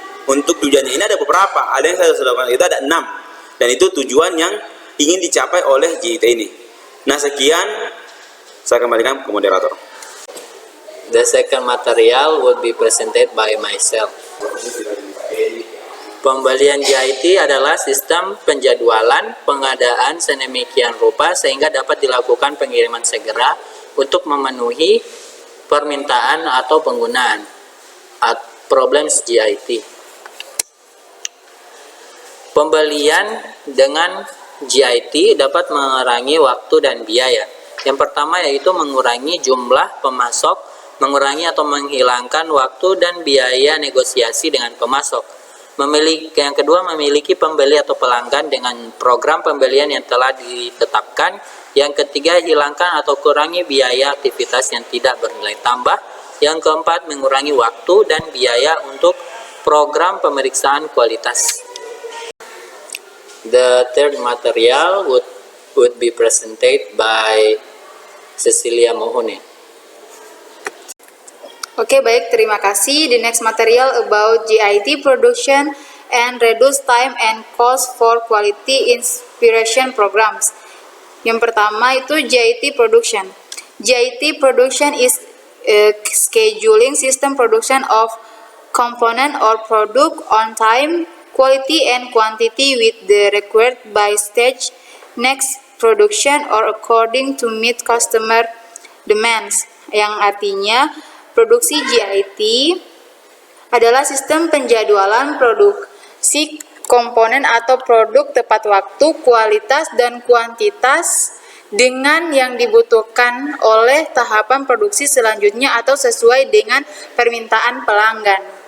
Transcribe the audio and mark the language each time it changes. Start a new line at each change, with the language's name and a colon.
Indonesian: Untuk tujuannya ini ada beberapa, ada yang saya sudah bilang itu ada 6, dan itu tujuan yang ingin dicapai oleh JIT ini. Nah, sekian, saya kembalikan ke moderator.
English: The second material would be presented by myself.
Indonesian: Pembelian JIT adalah sistem penjadwalan pengadaan sedemikian rupa sehingga dapat dilakukan pengiriman segera untuk memenuhi permintaan atau penggunaan problems JIT. Pembelian dengan JIT dapat mengurangi waktu dan biaya. Yang pertama yaitu mengurangi jumlah pemasok, mengurangi atau menghilangkan waktu dan biaya negosiasi dengan pemasok. Yang kedua, memiliki pembeli atau pelanggan dengan program pembelian yang telah ditetapkan. Yang ketiga, hilangkan atau kurangi biaya aktivitas yang tidak bernilai tambah. Yang keempat, mengurangi waktu dan biaya untuk program pemeriksaan kualitas.
English: The third material would be presented by Cecilia Mohone.
Indonesian: Oke, baik, terima kasih.
English: The next material about JIT production and reduce time and cost for quality inspiration programs.
Indonesian: Yang pertama itu
English: JIT production. JIT production is a scheduling system production of component or product on time, quality and quantity with the required by stage next production or according to meet customer demands.
Indonesian: Yang artinya produksi JIT adalah sistem penjadwalan produksi komponen atau produk tepat waktu, kualitas, dan kuantitas dengan yang dibutuhkan oleh tahapan produksi selanjutnya atau sesuai dengan permintaan pelanggan.